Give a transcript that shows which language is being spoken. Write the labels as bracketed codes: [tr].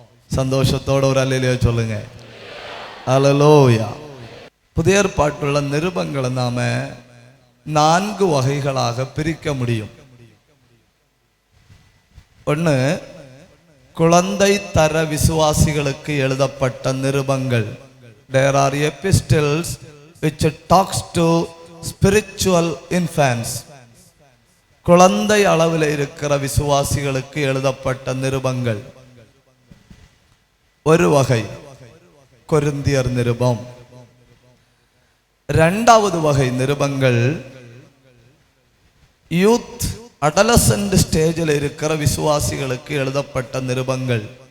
[ta] சந்தோஷத்தோட ஒரு அல்லேலூயா சொல்லுங்க. ஹல்லேலூயா. புதிய ஏற்பாட்டுள்ள நிருபங்களை நாம 4 வகைகளாக பிரிக்க முடியும். ஒன்று, குழந்தை தர விசுவாசிகளுக்கு எழுதப்பட்ட நிருபங்கள். [en] There are epistles which talks to spiritual infants. [ta] குழந்தை அளவில் இருக்கிற விசுவாசிகளுக்கு எழுதப்பட்ட நிருபங்கள். ஒரு வகை கொரிந்தியர் நிருபம். 2வது வகை நிருபங்கள் யூத் அடலசன்ட் ஸ்டேஜில் இருக்கிற விசுவாசிகளுக்கு எழுதப்பட்ட நிருபங்கள்.